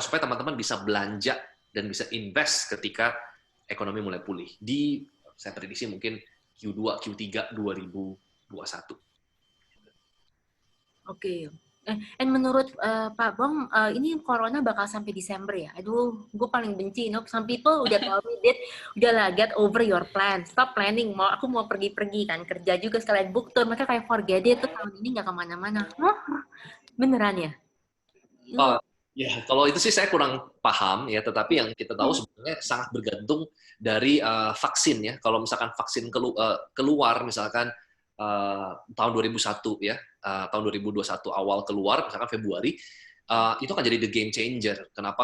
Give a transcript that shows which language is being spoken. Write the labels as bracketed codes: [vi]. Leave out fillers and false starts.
[id] Supaya teman-teman bisa belanja dan bisa invest ketika ekonomi mulai pulih. Saya prediksi mungkin Q2, Q3 2021. Oke. And menurut Pak Bong, ini corona bakal sampai Desember ya? Aduh, gue paling benci. [en] Some people [id] udah [en] tell me, [id] udahlah, [en] get over your plan. Stop planning. [id] Aku mau pergi-pergi kan, kerja juga sekalian book tour. Mereka kayak [en] forget it, [id] tuh tahun ini nggak kemana-mana. Beneran ya? Ya, kalau itu sih saya kurang paham ya, tetapi yang kita tahu sebenarnya sangat bergantung dari vaksin ya. Kalau misalkan vaksin keluar, misalkan tahun 2001 ya, tahun 2021 awal keluar, misalkan Februari, itu akan jadi [en] the game changer. [id] Kenapa?